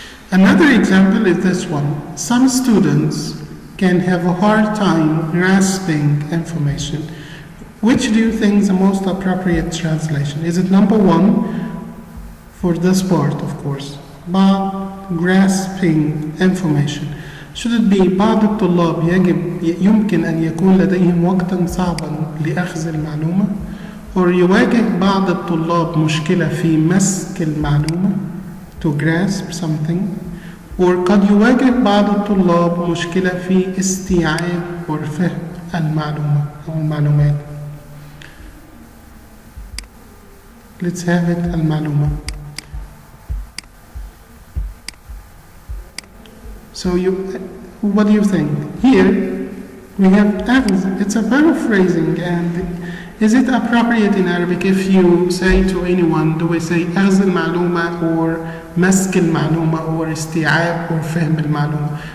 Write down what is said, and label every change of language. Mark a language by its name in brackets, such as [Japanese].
[English] Another example is this one. Some students can have a hard time grasping information. Which do you think is the most appropriate translation? Is it number one, for this part, of course, بعض grasping information? Should it be [Arabic] بعض الطلاب يمكن أن يكون لديهم وقتا صعبا لأخذ المعلومة؟ أو يواجه بعض الطلاب مشكلة في مسك المعلومة, [English] to grasp something, [Arabic] or قد يواجه بعض الطلاب مشكلة في استيعاب or فهم المعلومة أو المعلومات. [English] Let's have it المعلومة. So what do you think? Here we have أخذ. It's a paraphrasing, and is it appropriate in Arabic if you say to anyone, do we say [Arabic] أخذ المعلومة [English] or [Arabic] مسك المعلومة [English] or استيعاب or [Arabic] فهم المعلومة?